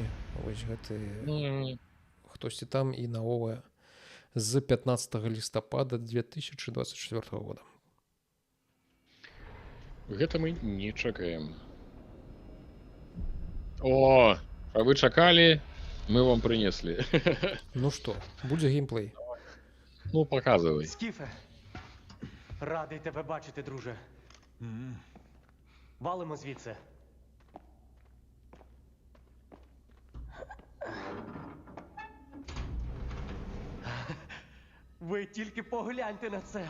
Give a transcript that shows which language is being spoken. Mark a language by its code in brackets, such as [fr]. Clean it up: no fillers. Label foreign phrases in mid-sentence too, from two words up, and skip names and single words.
[be] Вось гэты хтосьці там і наогул з 15 лістапада 2024 года. Гэта мы не чакаем. О, а вы чакалі, мы вам принесли. Ну што, будзе геймплей? [ru] Ну, показывай. [uk] Скіфе, радий тебе бачити, друже. Валимо звідси. Ви тільки погляньте на це.